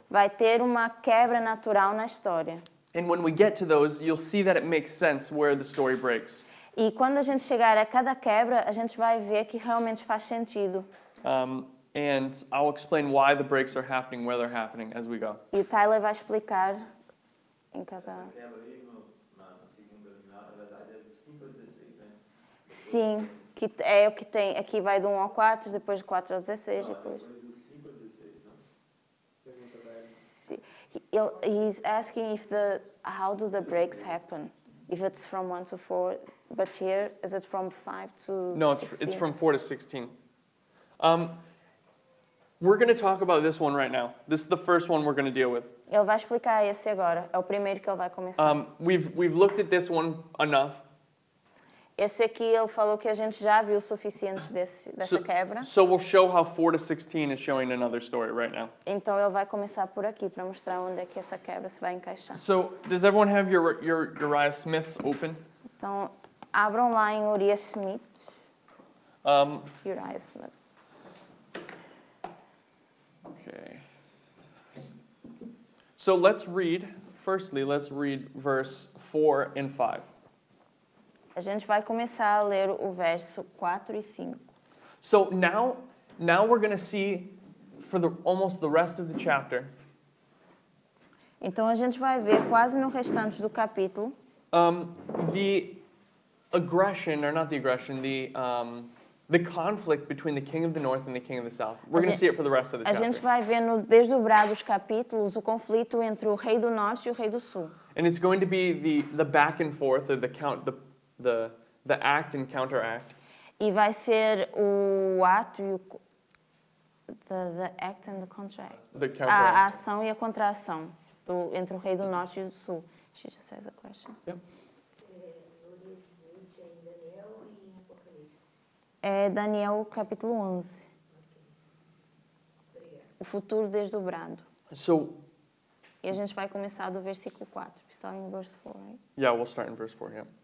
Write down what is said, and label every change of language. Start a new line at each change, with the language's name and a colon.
Portuguese: vai ter uma quebra natural na história.
English: And when we get to those, you'll see that it makes sense where the story breaks.
Portuguese: E quando a gente chegar a cada quebra, a gente vai ver que realmente faz sentido.
English: And I'll explain why the breaks are happening, where they're happening as we go.
Portuguese: E o Tyler vai explicar em cada... Quebra aí na segunda, na verdade, é do 5 ao 16, né? Sim, que é o que tem. Aqui vai do 1 ao 4, depois do 4 ao 16, depois... Depois do 5 ao 16, não? Pergunta pra ele. Sim.
English: He's asking if how do the breaks happen? If it's from 1 to 4, but here, is it from 5 to No, 16? it's from 4 to 16. We're going to talk about this one right now. This is the first one we're going to deal with.
Portuguese: Ele vai explicar esse agora. É o primeiro que ele vai começar.
English: We've looked at this one enough.
Portuguese: Esse aqui ele falou que a gente já viu o suficiente dessa quebra.
English: So we'll show how 4 to 16 is showing another story right now.
Portuguese: Então ele vai começar por aqui para mostrar onde é que essa quebra se vai encaixar.
English: So does everyone have your Uriah Smiths open?
Portuguese: Então abram lá em Uriah Smith.
English: Uriah Smith. Okay. So let's read verse 4 and 5.
Portuguese: A gente vai começar a ler o verso 4 e 5.
English: So now we're going to see for almost the rest of the chapter
Portuguese: Então a gente vai ver quase no restante do capítulo
English: the aggression, or not the aggression, the conflict between the king of the north and the king of the south. We're going to see it for the rest of the
Portuguese: A gente
English: chapter.
Portuguese: vai ver no desdobrar dos capítulos o conflito entre o rei do norte e o rei do sul.
English: And it's going to be the back and forth, or the act and counteract.
Portuguese: E vai ser o ato e o
English: the act and the contract. The
Portuguese: A
English: counteract.
Portuguese: ação e a contração entre o rei do norte e do sul.
English: She just has a question. Yep.
Portuguese: É Daniel capítulo 11. O futuro desdobrado.
English: So,
Portuguese: E a gente vai começar do versículo 4.
English: Starting in verse 4, right? yeah, we'll start in verse 4, yeah.